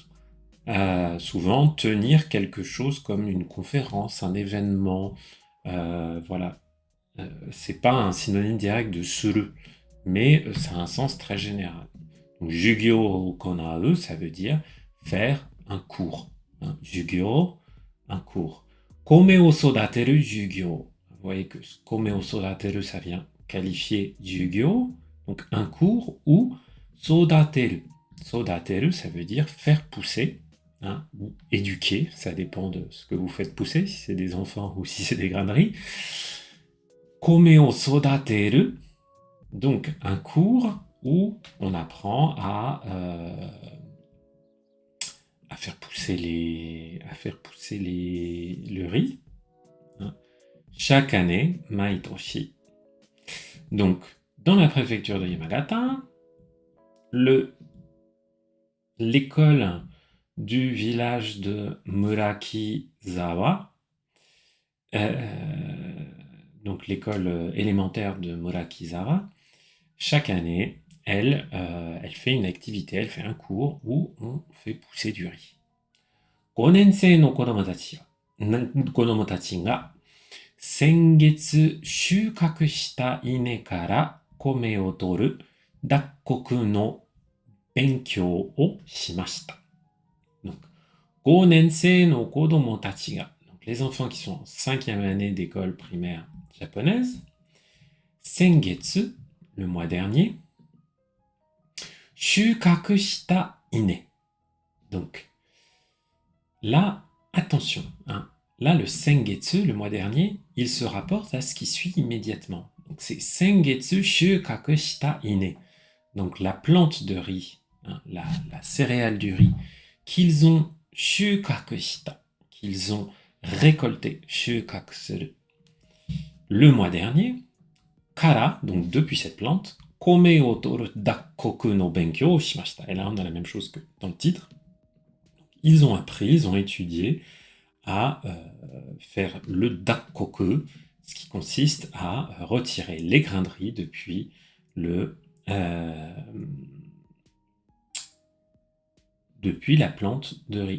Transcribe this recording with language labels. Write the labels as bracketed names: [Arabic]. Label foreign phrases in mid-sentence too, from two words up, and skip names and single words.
[French] Souvent, tenir quelque chose comme une conférence, un événement, voilà. C'est pas un synonyme direct de suru, mais ça a un sens très général. Donc, [Japanese] 授業 行え, [French] ça veut dire faire un cours. Hein. Jugyo, un cours. [Japanese] 米 を 育てる 授業. [French] Vous voyez que [Japanese] 米 を 育てる, [French] ça vient qualifier jugyo, donc un cours, ou sodateru. Sodateru, ça veut dire faire pousser, hein, ou éduquer, ça dépend de ce que vous faites pousser, si c'est des enfants ou si c'est des grains de riz. [Japanese] 米 を 育てる, [French] donc un cours où on apprend à faire pousser le riz, hein. Chaque année, maitoshi. Donc, dans la préfecture de Yamagata, l'école du village de Murakizawa, donc l'école élémentaire de Murakizawa, chaque année, elle fait une activité, elle fait un cours où on fait pousser du riz. [Japanese] 5年生の子供たちが先月収穫した稲から米を取る脱穀の勉強をしました。Donc, 5年生の子供たちが [French] donc les enfants qui sont en 5e année d'école primaire japonaise, [Japanese] 先月, [French] le mois dernier, [Japanese] 収穫した稲. [French] Donc, là, attention, hein. Là, le sengetsu, le mois dernier, il se rapporte à ce qui suit immédiatement. Donc c'est [Japanese] 先月 収穫 した 稲. [French] Donc la plante de riz, hein, la céréale du riz, qu'ils ont [Japanese] 収穫 した, [French] qu'ils ont récolté, [Japanese] 収穫 する, [French] le mois dernier, kara, donc depuis cette plante, [Japanese] 米 を 取る 脱穀 の 勉強 を しました. [French] Et là, on a la même chose que dans le titre. Ils ont appris, ils ont étudié à faire le dakkoku, ce qui consiste à retirer les grains de riz depuis depuis la plante de riz.